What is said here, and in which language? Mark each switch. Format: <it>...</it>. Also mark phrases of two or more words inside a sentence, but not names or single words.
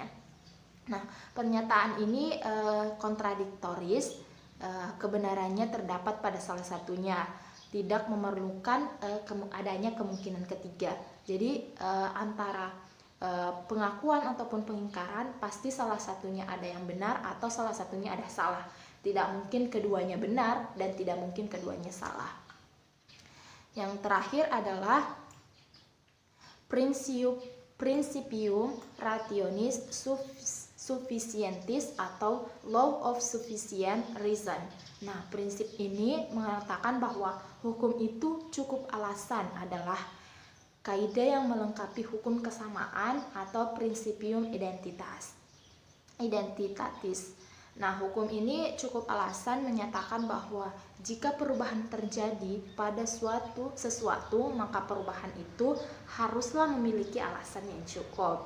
<id>Nah, pernyataan ini kontradiktoris, kebenarannya terdapat pada salah satunya, tidak memerlukan adanya kemungkinan ketiga. Jadi antara pengakuan ataupun pengingkaran pasti salah satunya ada yang benar atau salah satunya ada salah. Tidak mungkin keduanya benar dan tidak mungkin keduanya salah. Yang terakhir adalah</id> <la>principium rationis sufficientis</la> <id>atau</id> <en>law of sufficient reason.</en> <id>Nah, prinsip ini mengatakan bahwa hukum itu cukup alasan adalah kaidah yang melengkapi hukum kesamaan atau</id> <la>principium identitatis.</la> <id>Nah, hukum ini cukup alasan menyatakan bahwa jika perubahan terjadi pada sesuatu, maka perubahan itu haruslah memiliki alasan yang cukup.</id>